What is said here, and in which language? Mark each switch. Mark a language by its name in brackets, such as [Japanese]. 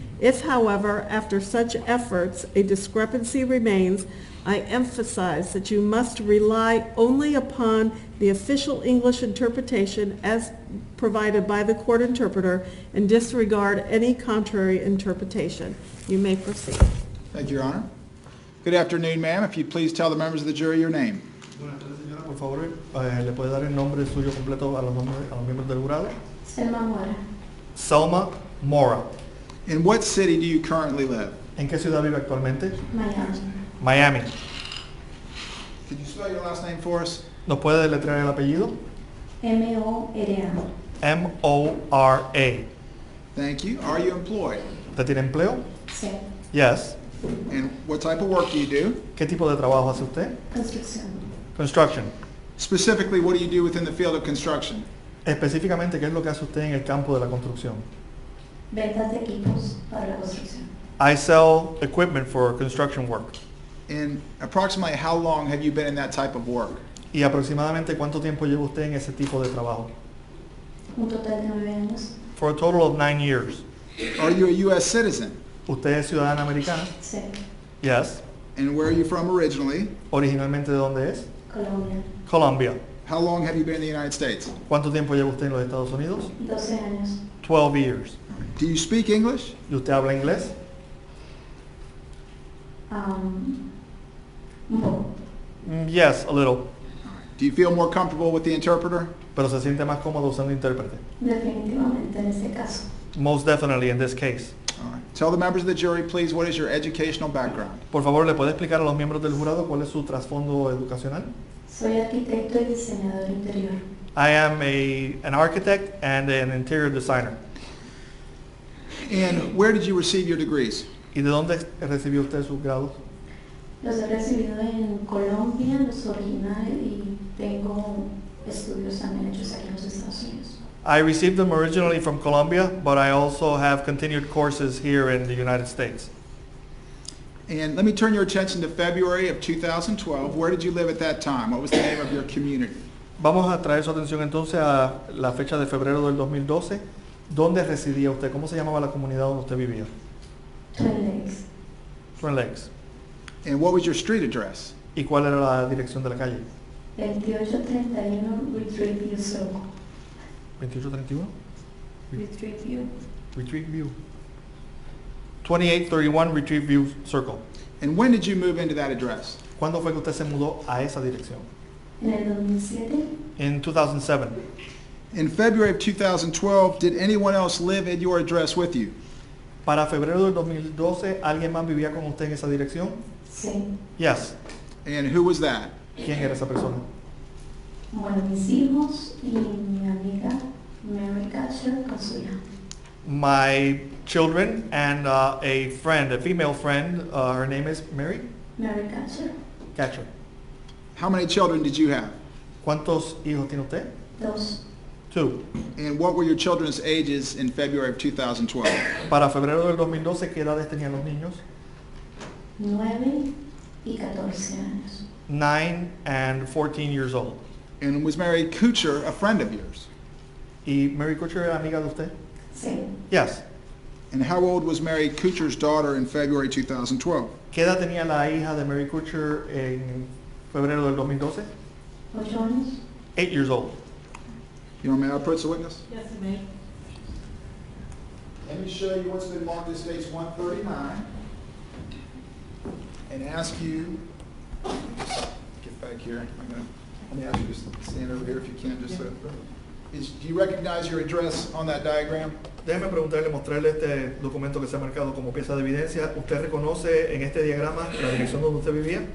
[English] If, however, after such efforts a discrepancy remains, I emphasize that you must rely only upon the official English interpretation as provided by the court interpreter and disregard any contrary interpretation. You may proceed. Thank you, Your Honor. Good afternoon, ma'am. If you'd please tell the members of the jury your name. [Spanish] Buenas tardes, señora. Por favor, ¿le puede dar el nombre suyo completo a los miembros del jurado? Selma Mora. Selma Mora. [English] In what city do you currently live? [Spanish] ¿En qué ciudad vive actualmente? Miami. Miami. [English] Could you spell your last name for us? [Spanish] ¿Nos puede deletrear el apellido? M-O-R-A. M-O-R-A. [English] Thank you. Are you employed? [Spanish] ¿Usted tiene empleo? Sí. [English] Yes. And what type of work do you do? [Spanish] ¿Qué tipo de trabajo hace usted? Construcción. [English] Construction. Specifically, what do you do within the field of construction? [Spanish] Específicamente, ¿qué es lo que hace usted en el campo de la construcción? Ventas de equipos para la construcción. [English] I sell equipment for construction work. And approximately how long have you been in that type of work? [Spanish] ¿Y aproximadamente cuánto tiempo lleva usted en ese tipo de trabajo? Un total de 9 años. [English] for a total of 9 years. Are you a U.S. citizen? [Spanish] ¿Usted es ciudadana americana? Sí, [English] Yes. And where are you from originally? [Spanish] ¿Originalmente de dónde es? Colombia, Colombia. [English] How long have you been in the United States? [Spanish] ¿Cuánto tiempo lleva usted en los Estados Unidos? 12 años. [English] 12 years. Do you speak English? [Spanish] ¿Y usted habla inglés? Un poco. [English] Yes, a little. Do you feel more comfortable with the interpreter? [Spanish] Pero se siente más cómodo usando intérprete. Definitivamente en este caso. [English] Most definitely in this case. All right. Tell the members of the jury, please, what is your educational background? [Spanish] Por favor, ¿le puede explicar a los miembros del jurado cuál es su trasfondo educacional? Soy arquitecto y diseñador interior. [English] I am an architect and an interior designer. And where did you receive your degrees? [Spanish] ¿Y de dónde recibió usted sus grados? Los he recibido en Colombia, los originales, y tengo estudios también hechos aquí en los Estados Unidos. [English] I received them originally from Colombia, but I also have continued courses here in the United States. And let me turn your attention to February of 2012. Where did you live at that time? What was the name of your community? [Spanish] Vamos a traer su atención entonces a la fecha de febrero del 2012. ¿Dónde residía usted? ¿Cómo se llamaba la comunidad donde usted vivía? Twin Lakes, Twin Lakes. [English] And what was your street address? [Spanish] ¿Y cuál era la dirección de la calle? 2831 Retreat View Circle. 2831 Retreat View. Retreat View. 2831 Retreat View Circle. [English] And when did you move into that address? [Spanish] ¿Cuándo fue que usted se mudó a esa dirección? En el 2007, [English] In 2007. In February of 2012, did anyone else live at your address with you? [Spanish] Para febrero del 2012, ¿alguien más vivía con usted en esa dirección? sí. [English] Yes. And who was that? [Spanish] ¿Quién era esa persona? Bueno, mis hijos y mi amiga Mary Catcher con su hija. [English] My children and a friend, a female friend, her name is Mary Mary Catcher, Catcher. How many children did you have? [Spanish] ¿Cuántos hijos tiene usted? 2, 2. [English] And what were your children's ages in February of 2012? [Spanish] Para febrero del 2012, ¿qué edades tenían los niños? 9 y 14 años. [English] 9 and 14 years old. And was Mary Kuchar a friend of yours? [Spanish] ¿Y Mary Kutcher era amiga de usted? Sí. [English] Yes. And how old was Mary Kuchar's daughter in February 2012? [Spanish] ¿Qué edad tenía la hija de Mary Kutcher en febrero del 2012? 8 años. [English] 8 years old. You know, may I approach the witness? Yes, it may. Let me show you what's been marked as case 139 and ask you, get back here. Let me ask you to stand over here if you can, just so. Do you recognize your address on that diagram? [Spanish] Déjeme preguntarle, mostrarle este documento que se ha marcado como pieza de evidencia. ¿Usted reconoce en este diagrama la dirección donde usted vivía?